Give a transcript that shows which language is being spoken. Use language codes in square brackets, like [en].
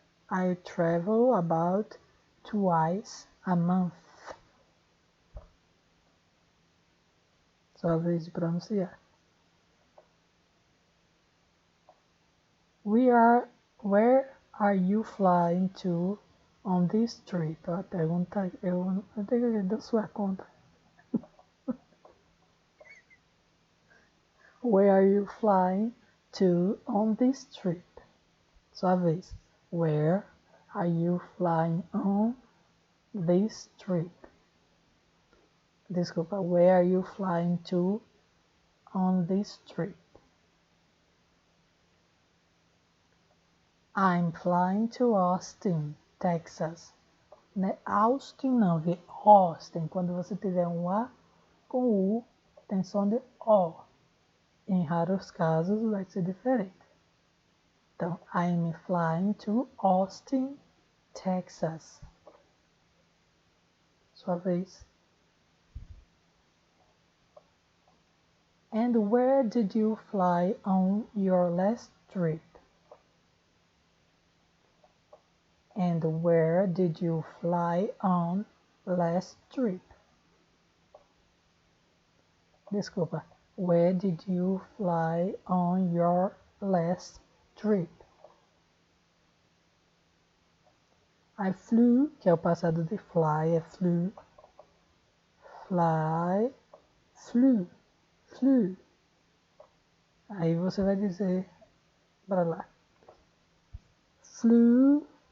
[en] I travel about twice a month. [pt] Sua vez de pronunciar. [en] Where are you flying to on this trip? [pt] A pergunta, eu tenho que dar sua conta. [en] Where are you flying to on this trip? [pt] Sua vez. [en] Where are you flying on this trip? Desculpa, where are you flying to on this trip? I'm flying to Austin, Texas. [pt] Não é Austin não, viu? Austin. Quando você tiver um A com U, tem som de O. Em raros casos vai ser diferente. [en] Então, I'm flying to Austin, Texas. [pt] Sua vez. [en] And where did you fly on your last trip? And where did you fly on last trip? Desculpa. Where did you fly on your last trip? I flew, [pt] que é o passado de [en] fly, é flew. Fly, flew, flew. [pt] Aí você vai dizer para lá. Flew.